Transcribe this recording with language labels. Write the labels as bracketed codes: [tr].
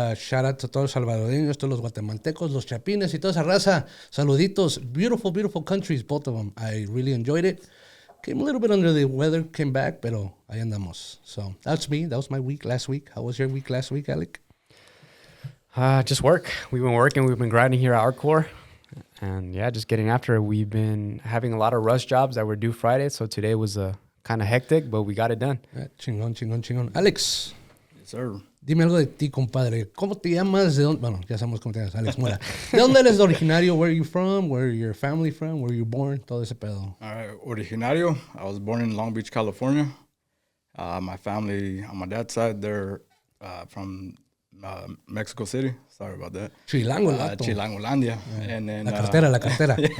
[es] Shout out to todos los salvadoreños, todos los guatemaltecos, los chapines y toda esa raza. Saluditos. [en] Beautiful, beautiful countries, both of them. I really enjoyed it. Came a little bit under the weather, came back, pero ahí andamos. So that's me. That was my week last week. How was your week last week, Alec? Just work. We've been working. We've been grinding here at Artkore. And yeah, just getting after it. We've been having a lot of rush jobs that were due Friday. So today was kind of hectic, but we got it done. [es] Chingón. Alex. [en] Yes, sir. [es] Dime algo de ti, compadre. ¿Cómo te llamas? Bueno, ya sabemos cómo te llamas, Alex Mora. ¿De dónde eres originario? [en] Where are you from? Where are your family from? Where are you born? Todo ese pedo. All right. Originario. I was born in Long Beach, California. My family, on my dad's side, they're from Mexico City. Sorry about that. [es] Chilango, [en] Chilangolandia. Yeah. And then [es] La cartera.